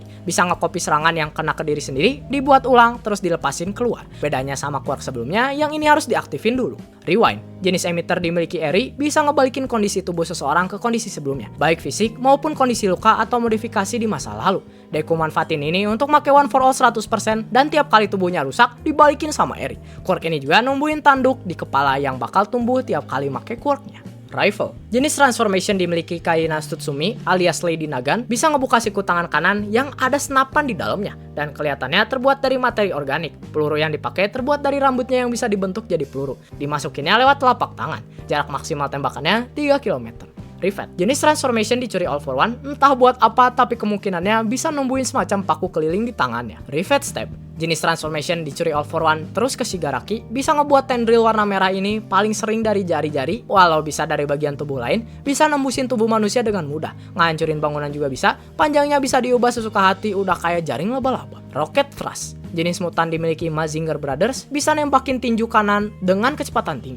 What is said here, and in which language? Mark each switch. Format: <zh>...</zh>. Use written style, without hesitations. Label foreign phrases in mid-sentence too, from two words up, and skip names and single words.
<id>Bisa nge-copy serangan yang kena ke diri sendiri, dibuat ulang, terus dilepasin keluar. Bedanya sama quirk sebelumnya, yang ini harus diaktifin dulu. Rewind, jenis emitter dimiliki Eri, bisa ngebalikin kondisi tubuh seseorang ke kondisi sebelumnya, baik fisik maupun kondisi luka atau modifikasi di masa lalu. Deku manfaatin ini untuk make one for all 100%, dan tiap kali tubuhnya rusak, dibalikin sama Eri. Quirk ini juga numbuhin tanduk di kepala yang bakal tumbuh tiap kali make quirknya. Rifle, jenis transformation dimiliki Kaina Tsutsumi alias Lady Nagan, bisa ngebuka siku tangan kanan yang ada senapan di dalamnya dan kelihatannya terbuat dari materi organik. Peluru yang dipakai terbuat dari rambutnya yang bisa dibentuk jadi peluru. Dimasukinnya lewat telapak tangan. Jarak maksimal tembakannya 3 km. Rivet, jenis transformation dicuri all for one, entah buat apa tapi kemungkinannya bisa numbuhin semacam paku keliling di tangannya. Rivet Step, jenis transformation dicuri all for one terus ke Shigaraki, bisa ngebuat tendril warna merah ini paling sering dari jari-jari, walau bisa dari bagian tubuh lain, bisa nembusin tubuh manusia dengan mudah, ngancurin bangunan juga bisa, panjangnya bisa diubah sesuka hati, udah kayak jaring laba-laba. Rocket Thrust, jenis mutan dimiliki Mazinger Brothers, bisa nembakin tinju kanan dengan kecepatan tinggi.</id>